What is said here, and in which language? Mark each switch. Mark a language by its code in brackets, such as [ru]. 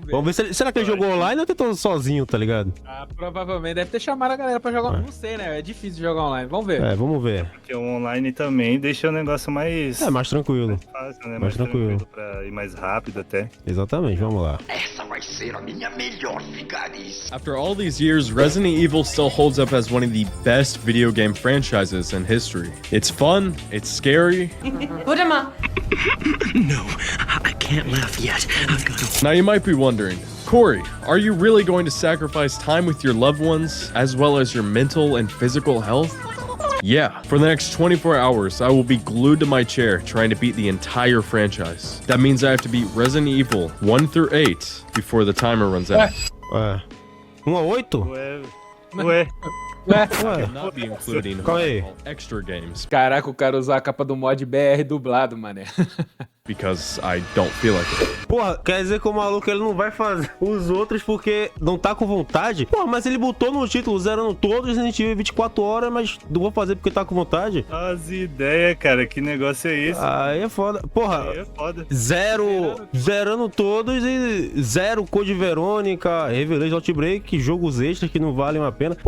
[pt] Vamos ver se ele, será que ele jogou online ou tentou sozinho, tá ligado? Ah, provavelmente deve ter chamado a galera pra jogar. Não sei, né? É difícil jogar online. Vamos ver. Vamos ver. Porque o online também deixa o negócio mais... mais tranquilo. Mais fácil, né? Mais tranquilo. Pra ir mais rápido até. Exatamente, vamos lá. Essa vai ser a minha melhor vigarice. [en] After all these years, Resident Evil still holds up as one of the best video game franchises in history. It's fun, it's scary. Put him up. No, I can't laugh yet. I've got to... Now you might be wondering, Corey, are you really going to sacrifice time with your loved ones, as well as your mental and physical health? Yeah, for the next 24 hours, I will be glued to my chair trying to beat the entire franchise. That means I have to beat Resident Evil 1 through 8 before the timer runs out. [pt] 1 a 8? Ué. [en] Not be including [pt] Calma aí. [en] extra games [pt] Caraca, o cara usar a capa do mod BR dublado, mané. [en] because I don't feel like it. [pt] Porra, quer dizer que o maluco ele não vai fazer os outros porque não tá com vontade? Porra, mas ele botou no título zerando todos Resident Evil 24 horas, mas não vou fazer porque tá com vontade? As ideias, cara, que negócio é esse? Aí é foda. Porra, Aí é foda. zerando todos e zero Code Verônica, Revelation, Outbreak, jogos extras que não valem a pena.